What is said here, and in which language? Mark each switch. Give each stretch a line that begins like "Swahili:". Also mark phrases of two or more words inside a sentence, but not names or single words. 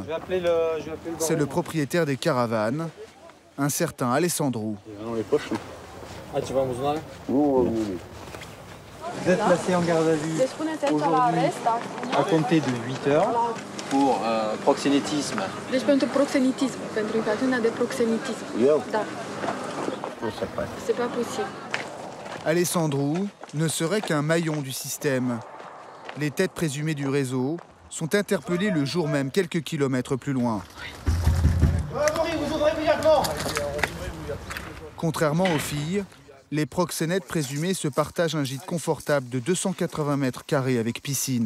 French: C'est le propriétaire des caravanes, un certain Alessandro. Ah, tu vas en besoin? Vous êtes placé en garde à vue aujourd'hui à compter de 8 heures pour proxénétisme.
Romanian: Deci pentru proxenetism, pentru infracțiunea de proxenetism. Da.
French: C'est pas possible. Alessandro ne serait qu'un maillon du système. Les têtes présumées du réseau sont interpellées le jour même quelques kilomètres plus loin. Contrairement aux filles, les proxénètes présumés se partagent un gîte confortable de 280 mètres carrés avec piscine.